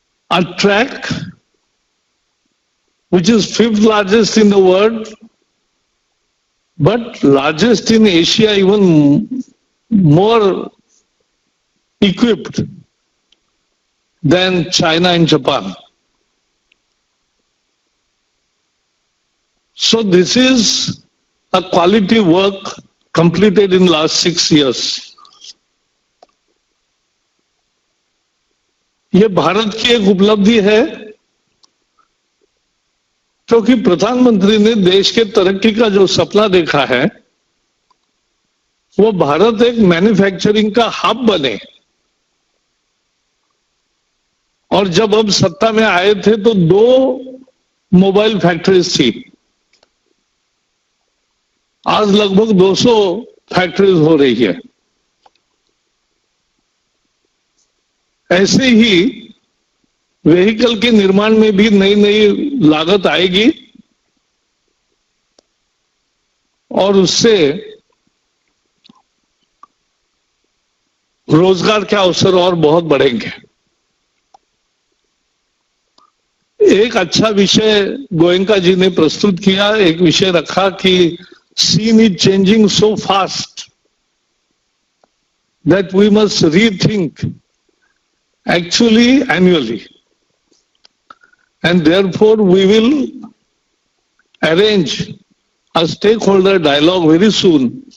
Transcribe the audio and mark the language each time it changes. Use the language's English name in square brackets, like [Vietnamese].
[English] a track which is 5th largest in the world, but largest in Asia, even more equipped than China and Japan. So this is a quality work completed in last 6 years. [Hindi] ये भारत की एक उपलब्धि है, क्योंकि प्रधानमंत्री ने देश के तरक्की का जो सपना देखा है, वो भारत एक मैन्युफैक्चरिंग का हब बने। और जब हम सत्ता में आए थे तो 2 मोबाइल फैक्ट्रीज थी, आज लगभग 200 फैक्ट्रीज हो रही है। ऐसे ही व्हीकल के निर्माण में भी नई नई लागत आएगी और उससे रोजगार के अवसर और बहुत बढ़ेंगे। एक अच्छा विषय गोयनका जी ने प्रस्तुत किया, एक विषय रखा कि [English] scene is changing so fast that we must rethink actually annually, and therefore we will arrange a stakeholder dialogue very soon